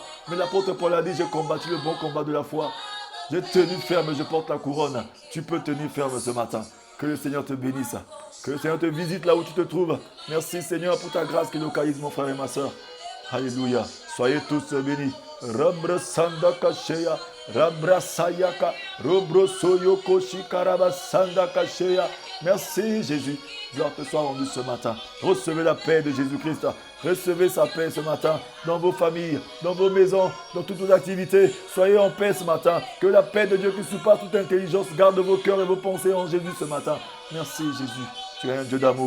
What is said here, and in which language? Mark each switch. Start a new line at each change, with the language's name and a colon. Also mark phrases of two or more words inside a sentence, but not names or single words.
French: Mais l'apôtre Paul a dit, j'ai combattu le bon combat de la foi. J'ai tenu ferme, je porte la couronne. Tu peux tenir ferme ce matin. Que le Seigneur te bénisse. Que le Seigneur te visite là où tu te trouves. Merci Seigneur pour ta grâce qui localise mon frère et ma soeur. Alléluia. Soyez tous bénis. Rabra Sandaka Sheya, Rabra Sayaka, Robro Soyoko Shikaraba Sandaka Sheya. Merci Jésus. Gloire te soit rendue ce matin. Recevez la paix de Jésus-Christ. Recevez sa paix ce matin dans vos familles, dans vos maisons, dans toutes vos activités. Soyez en paix ce matin. Que la paix de Dieu qui surpasse toute intelligence garde vos cœurs et vos pensées en Jésus ce matin. Merci Jésus. Tu es un Dieu d'amour.